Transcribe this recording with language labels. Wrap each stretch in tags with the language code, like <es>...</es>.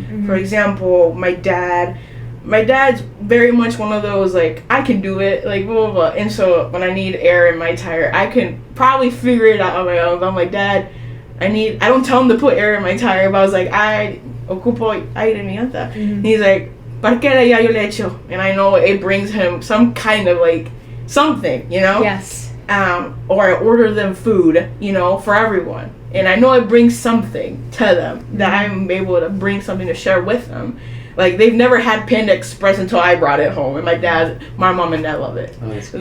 <en>For example, my dad's very much one of those, like, I can do it, like, blah, blah, blah. And so when I need air in my tire, I can probably figure it out on my own. But I'm like, Dad, I don't tell him to put air in my tire, but I was like, I</en> <es>ocupo aire mi llanta.</es> <en>And he's like,</en> <es>¿para qué ya yo le echo?</es> <en>And I know it brings him some kind of, like, something, you know? Yes. Or I order them food, you know, for everyone. And I know it brings something to them that I'm able to bring something to share with them. Like, they've never had Panda Express until I brought it home. And my mom and dad love it. Oh, that's cool.</en>